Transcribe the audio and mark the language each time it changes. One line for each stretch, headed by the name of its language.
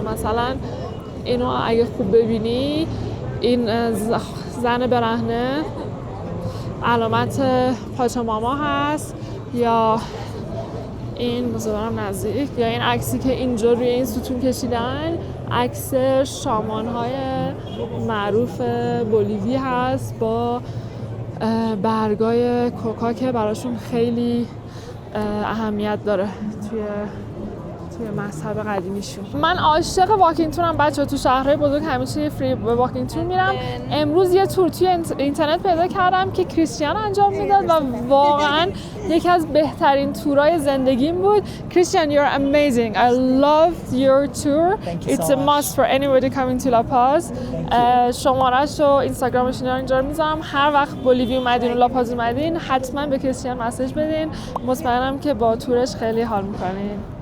Persian: مثلا اینو اگه خوب ببینی، این زن برهنه علامت پاچاماما هست، یا این بذارم نزدیک، یا این عکسی که اینجا روی این ستون کشیدن عکس شامان‌های معروف بولیوی هست با برگای کوکا که براشون خیلی اهمیت داره توی مذهب قدیمیشون. من عاشق واکینگ تورم بچه‌ها. تو شهرهای بزرگ همیشه فری واکینگ تور میرم. امروز یه تور توی اینترنت پیدا کردم که کریستیان انجام میداد و واقعا یکی از بهترین تورهای زندگیم بود.
English: Christian, you're amazing. I loved your tour. It's a must for anybody coming to La Paz.
Persian: شماره‌اش و اینستاگرامش اینا اینجا رو میذارم. هر وقت بولیوی اومدین و لاپاز اومدین حتما به کریستیان مسیج بدین. مطمئنم که با تورش خیلی حال می‌کنین.